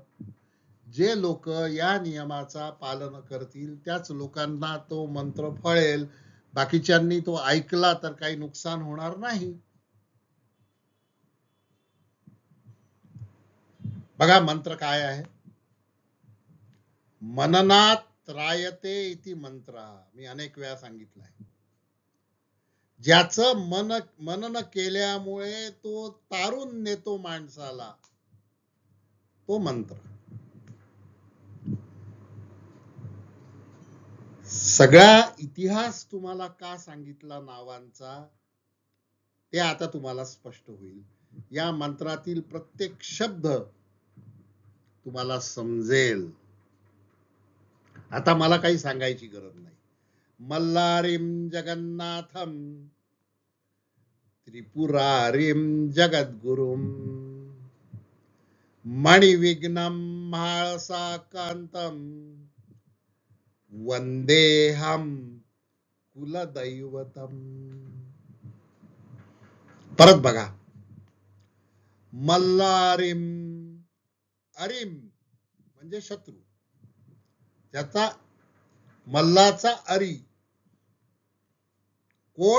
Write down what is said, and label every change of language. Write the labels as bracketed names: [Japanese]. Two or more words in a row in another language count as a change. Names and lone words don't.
[Marathi] जे लोक या नियमाचा पालन करतील त्याच लोकांना तो मंत्र फळेल. बाकीच्यांनी तो ऐकला तर काही नुकसान होणार नाही. बघा, मंत्र काय आहे? [Sanskrit] मननात त्रायते इति मंत्र. [Marathi] मी अनेक वेळा सांगितलंय. ज्याचं मनन केल्यामुळे तो तारून नेतो माणसाला, तो मंत्र. सगळा इतिहास तुम्हाला का सांगितला नावांचा ते आता तुम्हाला स्पष्ट होईल. या मंत्रातील प्रत्येक शब्द तुम्हाला समजेल. आता मला काही सांगायची गरज नाही. [Sanskrit] मल्लारीम जगन्नाथम त्रिपुरारीम जगद्गुरुम मणिविघ्नम महाळसाकांतम वंदेहम कुलदैवतम. [Marathi] परत बघा, मल्लारीम, अरीम म्हणजे शत्रू, त्याचा मल्लाचा अरी कोण?